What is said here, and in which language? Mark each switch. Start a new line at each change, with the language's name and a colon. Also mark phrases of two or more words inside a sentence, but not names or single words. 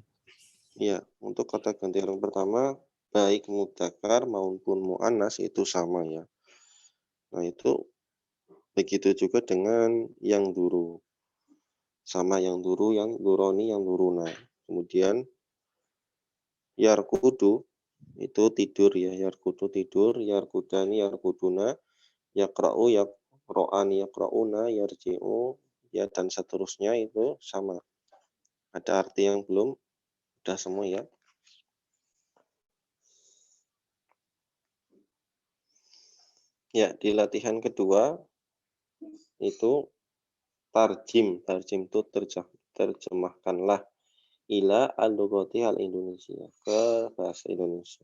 Indonesian: ya, untuk kata ganti orang pertama baik mudzakkar maupun muannas itu sama ya. Nah, itu begitu juga dengan yang duru. Sama yang duru, yang duroni, yang duruna. Kemudian yarkudu itu tidur ya, yarkudu tidur,
Arabic: يرقدان، يرقدون، يقرأ، يقرآن، يقرؤون، يرجع,
Indonesian: ya dan seterusnya itu sama. Ada arti yang belum, udah semua ya. Ya, di latihan kedua itu tarjim itu terjemahkanlah
Arabic: إلى اللغة الإندونيسية
Indonesian: ke bahasa Indonesia.